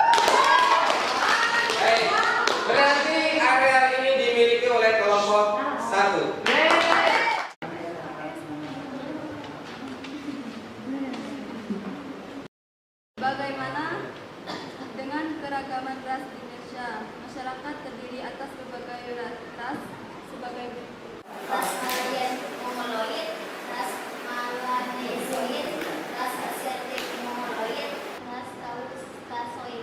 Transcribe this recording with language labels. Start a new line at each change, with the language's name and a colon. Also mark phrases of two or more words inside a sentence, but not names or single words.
Indonesian: Baik, berarti area ini dimiliki oleh kelompok 1. Bagaimana dengan keragaman ras di Indonesia? Masyarakat terdiri atas berbagai ras sebagai berikut. Ras Malayan Mongoloid, ras Melanesioid, ras Asiatik Mongoloid, ras Kaukasoid.